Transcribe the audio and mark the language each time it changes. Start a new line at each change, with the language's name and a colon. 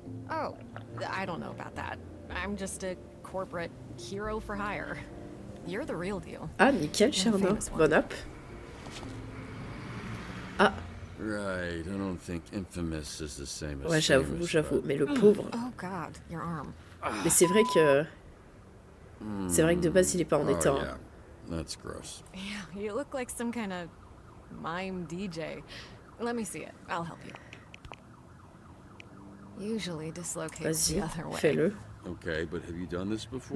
English: Oh, I don't know about that. I'm just a corporate hero for hire. You're the real deal.
French: Ah, nickel, Sherma. Bon up. Ah.
English: Right, I don't think infamous is the same as
French: Ouais, j'avoue, mais le pauvre.
English: Oh God, your arm.
French: Mais c'est vrai que de base il est pas en état.
English: Oh, yeah. That's gross. Yeah, you look like some kind of mime DJ. Let me see it. I'll help you. Usually dislocates the other way.
French: Fais-le.
English: Okay, but have you done this before?